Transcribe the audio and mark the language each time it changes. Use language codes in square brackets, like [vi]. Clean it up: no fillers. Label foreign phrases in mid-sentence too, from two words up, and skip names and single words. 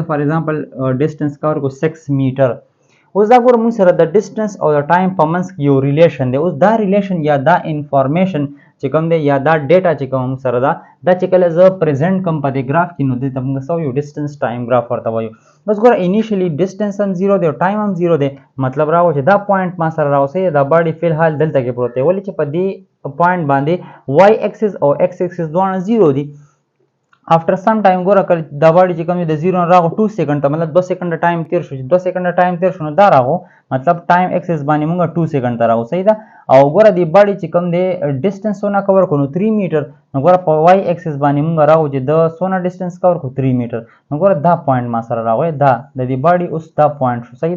[en] for example distance cover [ps] کو 6 میټر اوس دا ګوره موږ سره د ډیسټنس او د ټایم په منځ کې یو ریلیشن دی اوس دا ریلیشن یا دا انفارمیشن چې کوم دی یا دا ډیټا چې کوم سره دا چې کله زه پریزنټ کوم په دې ګراف کې نو دلته موږ سو یو [en] distance time graph [ps] ورته وایو بس ګوره [en] initially distance [ps] هم 0 دی او ټایم هم 0 دی مطلب راو چې دا پوینټ ما سره راوسی دا باډي فی الحال دلته کې پروت دی ولې چې په دې پوینټ باندې [en] Y axis [ps] او [en] X axis [ps] دواړه 0 دي [en] after some time [ps] ګوره کله دا باډي چې کوم د 0 راغو 2 سیکنډ ته مطلب 2 [en] second time [ps] تیر شو 2 [en] second time [ps] تیر شو نو دا راغو مطلب [en] time axis [ps] باندې موږ 2 سیکنډ ته راغو صحیح ده او ګوره دی باډي چې کوم دی ډیسټنس ونه کور کو نو 3 میټر نو ګوره په [en] Y axis [ps] باندې موږ راغو چې د سونه [en] distance cover [ps] کو 3 میټر نو ګوره دا پوینټ ما سره راغی دا د دې باډي اوس دا پوینټ شو صحیح